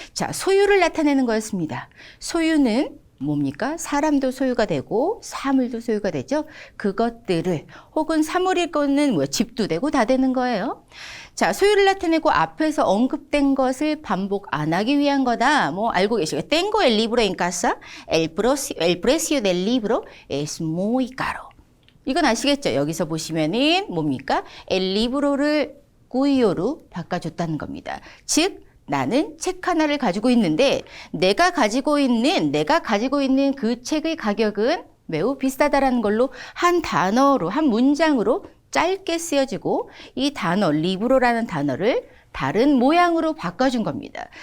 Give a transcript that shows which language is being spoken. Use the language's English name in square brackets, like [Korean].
[Korean] 자, 소유를 나타내는 거였습니다. 소유는 뭡니까? 사람도 소유가 되고 사물도 소유가 되죠. 그것들을 혹은 사물일 거는 집도 되고 다 되는 거예요. 자, 소유를 나타내고 앞에서 언급된 것을 반복 안 하기 위한 거다. 알고 계시죠? [Spanish] Tengo el libro en casa. El precio del libro es muy caro. [Korean] 이건 아시겠죠? 여기서 보시면은 뭡니까? El libro를 꾸이오로 바꿔줬다는 겁니다. 즉 나는 책 하나를 가지고 있는데 내가 가지고 있는 그 책의 가격은 매우 비싸다라는 걸로 한 단어로, 한 문장으로 짧게 쓰여지고 이 단어, 리브로라는 단어를 다른 모양으로 바꿔준 겁니다.